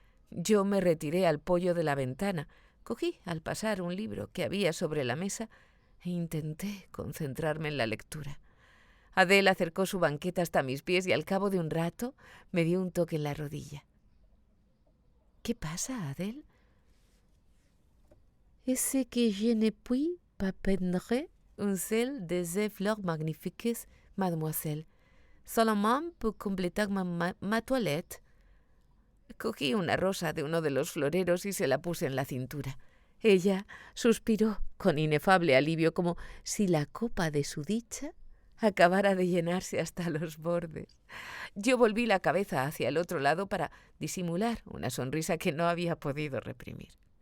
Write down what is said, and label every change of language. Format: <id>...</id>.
<es>Yo me retiré al poyo de la ventana, cogí al pasar un libro que había sobre la mesa e intenté concentrarme en la lectura. Adele acercó su banqueta hasta mis pies y al cabo de un rato me dio un toque en la rodilla. ¿Qué pasa, Adele?</es> <fr>«Es que je ne puis pas peindre un seul de ces fleurs magnifiques, mademoiselle. Seulement pour compléter ma toilette.</fr> <es>Cogí una rosa de uno de los floreros y se la puse en la cintura. Ella suspiró con inefable alivio, como si la copa de su dicha acabara de llenarse hasta los bordes. Yo volví la cabeza hacia el otro lado para disimular una sonrisa que no había podido reprimir.</es>